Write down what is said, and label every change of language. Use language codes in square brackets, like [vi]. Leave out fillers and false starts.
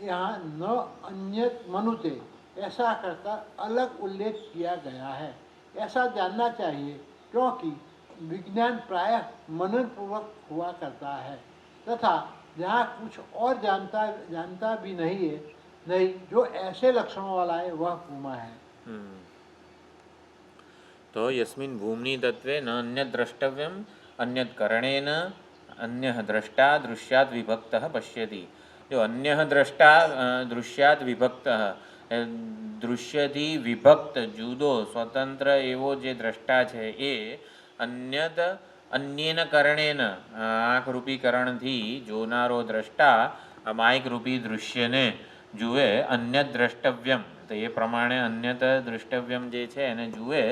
[hi] यहाँ [sa] न अन्यत मनुते [hi] ऐसा करता अलग उल्लेख किया गया है। ऐसा जानना चाहिए क्योंकि विज्ञान प्रायः मनन पूर्वक हुआ करता है तथा जहाँ कुछ और जानता भी नहीं है, नहीं जो ऐसे लक्षणों वाला है वह भूमा है। [sa] तो यस्मिन् भूमनि तत्वे न अन्यत् द्रष्टव्यम् अन्यत् करणेन अन्यः द्रष्टा दृश्यात् विभक्तः पश्यति। जो अन्यः द्रष्टा दृश्यात् विभक्तः [gu] દૃશ્યથી વિભક્ત જુદો સ્વતંત્ર એવો જે દ્રષ્ટા છે એ અન્યેન કરણેન આંખરૂપી કરણથી જોનારો દ્રષ્ટા માયકરૂપી દૃશ્યને જુએ અન્યત દ્રષ્ટવ્યમ, તો એ પ્રમાણે અન્યત દ્રષ્ટવ્યમ જે છે એને જુએ.